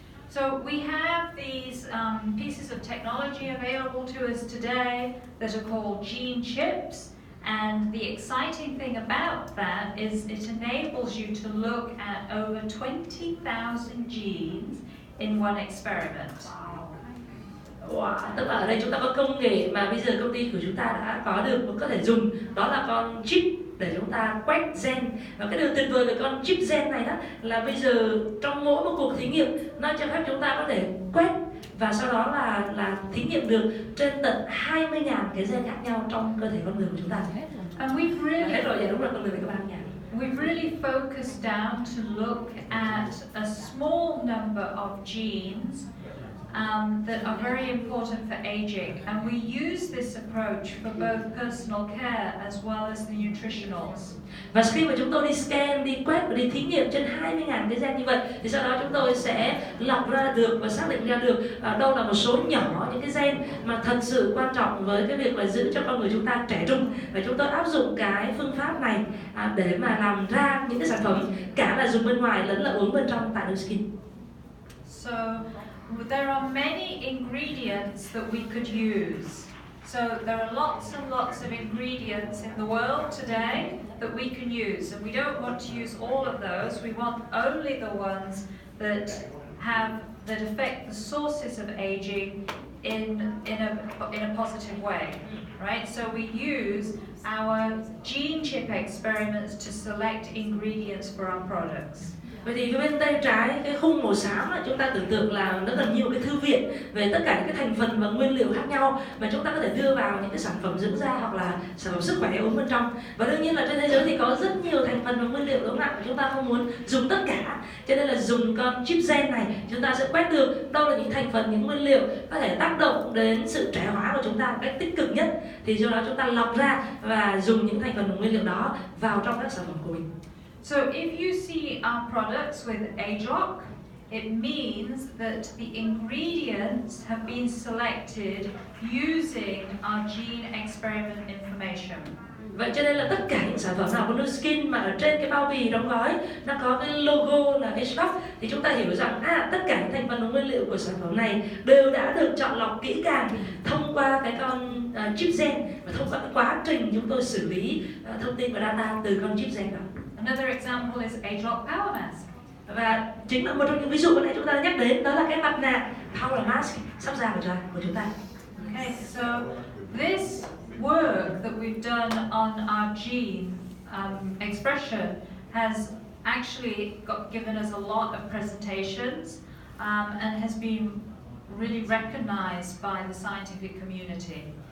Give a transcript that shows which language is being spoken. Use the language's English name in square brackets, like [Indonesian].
[English] So we have these pieces of technology available to us today that are called gene chips, and the exciting thing about that is it enables you to look at over 20,000 genes in one experiment. [Vietnamese] Wow, tức là ở đây chúng ta có công nghệ mà bây giờ công ty của chúng ta đã có được và có thể dùng, đó là con chip để chúng ta quét gen. Và cái điều tuyệt vời về con chip gen này đó là bây giờ trong mỗi một cuộc thí nghiệm nó cho phép chúng ta có thể quét và sau đó là thí nghiệm được trên tận 20.000 cái gen khác nhau trong cơ thể con người của chúng ta. [English] And we've really [Vietnamese] hết rồi, dạ đúng rồi, con người phải có 30.000. [English] We've really focused down to look at a small number of genes that are very important for aging, and we use this approach for both personal care as well as the nutritionals. [Vietnamese] Và khi mà chúng tôi đi scan, đi quét và đi thí nghiệm trên 20.000 cái gen như vậy thì sau đó chúng tôi sẽ lọc ra được và xác định ra được đâu là một số nhỏ những cái gen mà thật sự quan trọng với cái việc là giữ cho con người chúng ta trẻ trung, và chúng tôi áp dụng cái phương pháp này để mà làm ra những cái sản phẩm cả là dùng bên ngoài lẫn là uống bên trong tại Nu Skin. [English] So there are many ingredients that we could use. So there are lots and lots of ingredients in the world today that we can use, and we don't want to use all of those. We want only the ones that affect the sources of aging in a positive way, right? So we use our gene chip experiments to select ingredients for our products. [Vietnamese] Vậy thì bên tay trái cái khung màu xám là chúng ta tưởng tượng là nó gần như một cái thư viện về tất cả những cái thành phần và nguyên liệu khác nhau mà chúng ta có thể đưa vào những cái sản phẩm dưỡng da hoặc là sản phẩm sức khỏe uống bên trong. Và đương nhiên là trên thế giới thì có rất nhiều thành phần và nguyên liệu, đúng không ạ? Chúng ta không muốn dùng tất cả, cho nên là dùng con chip gen này chúng ta sẽ quét được đâu là những thành phần, những nguyên liệu có thể tác động đến sự trẻ hóa của chúng ta một cách tích cực nhất, thì do đó chúng ta lọc ra và dùng những thành phần và nguyên liệu đó vào trong các sản phẩm của mình. [English] So if you see our products with age lock, it means that the ingredients have been selected using our gene experiment information. [Vietnamese] Vậy cho nên là tất cả những sản phẩm nào của Nu Skin mà ở trên cái bao bì đóng gói nó có cái logo là H-Lock thì chúng ta hiểu rằng tất cả những thành phần và nguyên liệu của sản phẩm này đều đã được chọn lọc kỹ càng thông qua cái con chip gen và thông qua cái quá trình chúng tôi xử lý thông tin và data từ con chip gen đó. [English] Another example is age-lock power mask. [Vietnamese] Và chính là một trong những ví dụ mà nãy chúng ta đã nhắc đến, đó là cái mặt nạ Power Mask sắp ra của chúng ta. [English] Okay, so this work that we've done on our gene expression has actually given us a lot of presentations and has been really recognized by the scientific community.